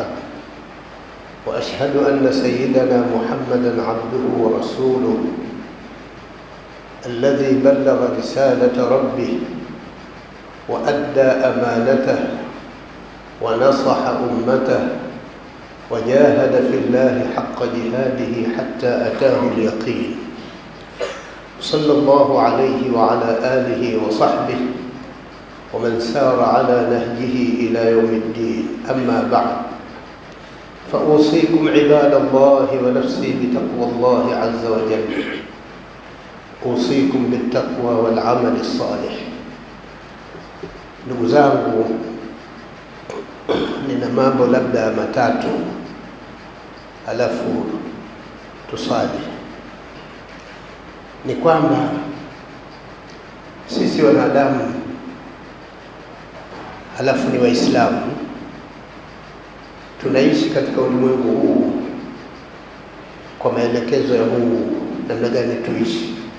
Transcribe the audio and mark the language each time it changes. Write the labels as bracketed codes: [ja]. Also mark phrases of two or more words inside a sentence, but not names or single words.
[ar] وأشهد أن سيدنا محمدًا عبده ورسوله الذي بلغ رسالة ربه وأدى أمانته ونصح أمته وجاهد في الله حق جهاده حتى أتاه اليقين، صلى الله عليه وعلى آله وصحبه ومن سار على نهجه إلى يوم الدين. أما بعد، فأوصيكم عباد الله ونفسي بتقوى الله عز وجل. أوصيكم بالتقوى والعمل الصالح. [sw] Ndugu zangu, nina mambo labda matatu alafu tusali. Ni kwamba sisi wanadamu halafu ni Waislamu, tunaishi katika ulimwengu huu kwa maelekezo ya Mungu namna gani tuishi.